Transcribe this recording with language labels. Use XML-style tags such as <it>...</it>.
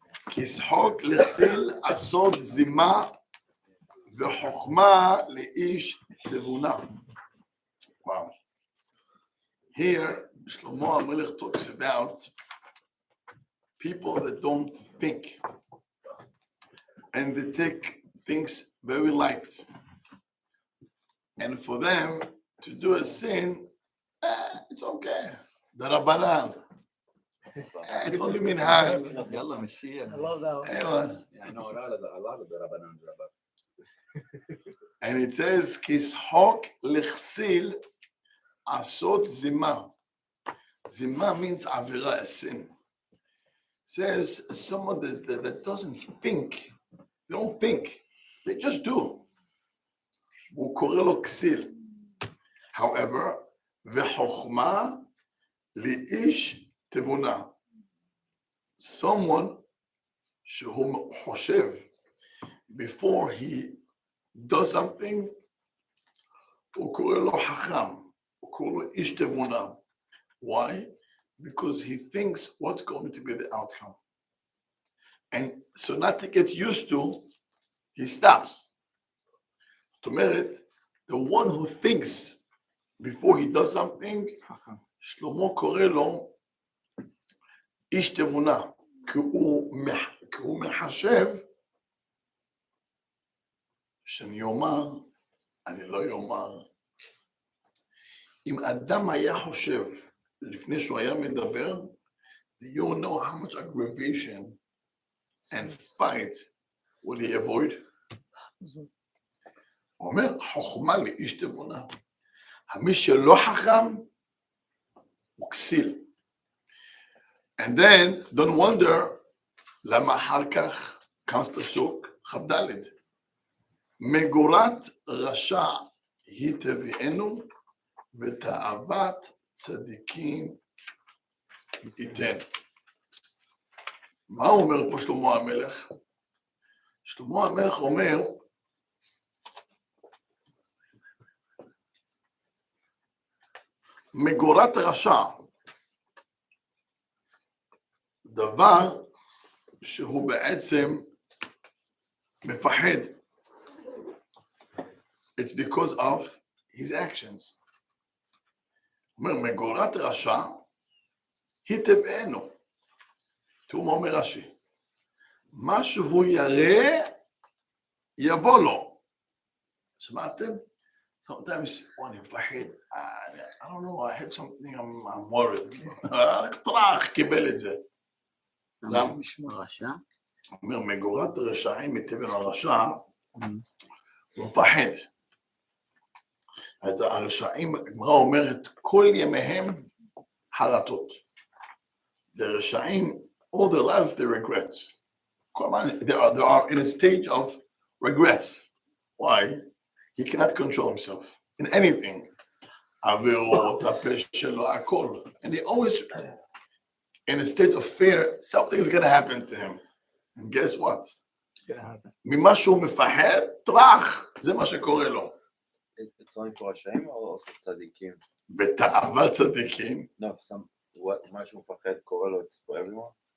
<he>כשחוק לכסיל עשות זימה וחוכמה לאיש תבונה.</he> <en>Wow. Here, Shlomo HaMelech talks about people that don't think and they take things very light. And for them to do a sin, it's okay. The Rabbanan. It's only minhag. Yalla, Mashiach. I love that one. Anyone? Yeah, I know a lot of the Rabbanan. And it says,</en> <he>Kishok lechsil asot zima.</he> <en>Zima means avira, a sin. It says someone that doesn't think, they don't think, they just do.</en> <he>הוא קורא לו כסיל. However, וחוכמה לאיש תבונה.</he> <en>Someone</en> <he>שהוא חושב,</he> <en>before he does something,</en> <he>הוא קורא לו חכם, הוא קורא לו איש תבונה.</he> <en>Why? Because he thinks what's going to be the outcome. And so not to get used to, he stops.</en> <he>זאת אומרת,</he> <en>the one who thinks before he does something,</en> <he>שלמה קורא לו איש תבונה, כי הוא מחשב שאני אומר, אני לא אומר. אם אדם היה חושב, לפני שהוא היה מדבר,</he> <en>you know how much aggravation and fight will he avoid?</en> <he>הוא אומר, חוכמה לאיש תבונה. המי שלא חכם, הוא כסיל.</he> <en>And then, don't wonder,</en> <he>למה אחר כך</he> <en>comes פסוק כ"ד.</en> <he>מגורת רשע היא תביאנו, ותאוות צדיקים ייתן. מה אומר פה שלמה המלך? שלמה המלך אומר, מגורת רשע, דבר שהוא בעצם מפחד.</he> <en>It's because of his actions.</en> <he>אומר, מגורת רשע, היא תבענו. תראו מה אומר רש"י. מה שהוא יראה, יבוא לו. שמעתם?</he> <en>Sometimes when you מפחד, I don't know, I have something, I'm worried.</en> <he>טרח, קיבל את זה. למה? משמע רשע? אומר, מגורת רשעים, מתבן הרשע, הוא מפחד. הרשעים, הגמרא אומרת, כל ימיהם חרטות.</he> <en>הרשעים, all their life they regrets. They are in a stage of regrets. Why? He cannot control himself in anything.</en> <he>עבירות, הפה שלו, הכל.</he> <en>And he always in a state of fear, something is going to happen to him. And guess what?</en> <he>ממה שהוא מפחד, טרח, זה מה שקורה לו.</he> <en>It's only for</en> <he>רשעים או צדיקים? בתאוות צדיקים.</he> <en>No,</en> <he>מה שהוא מפחד קורה לו,</he> <en>it's for everyone?</en>